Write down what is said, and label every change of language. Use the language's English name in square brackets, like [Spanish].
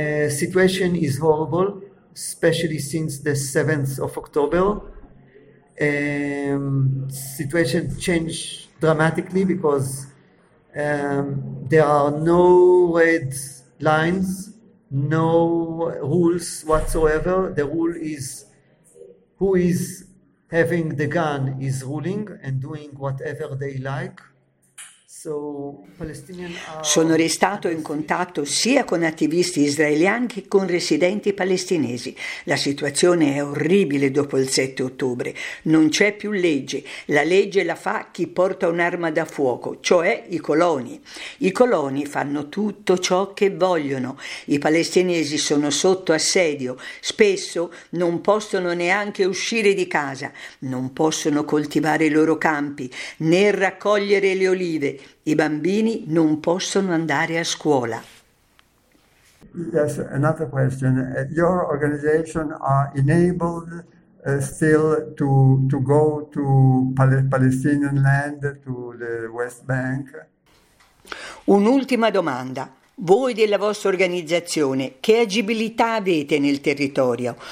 [English] Situation is horrible. Especially since the 7th of October, situation changed dramatically because there are no red lines, no rules whatsoever. The rule is who is having the gun is ruling and doing whatever they like. [Italian] Sono restato in contatto sia con attivisti israeliani che con residenti palestinesi. La situazione è orribile dopo il 7 ottobre. Non c'è più legge. La legge la fa chi porta un'arma da fuoco, cioè i coloni. I coloni fanno tutto ciò che vogliono. I palestinesi sono sotto assedio. Spesso non possono neanche uscire di casa. Non possono coltivare i loro campi, né raccogliere le olive. I bambini non possono andare a scuola. [English] Yes, another question. Your organization are enabled still to go to Palestinian land, to the West Bank? [Italian] Un'ultima domanda. Voi della vostra organizzazione, che agibilità avete nel territorio?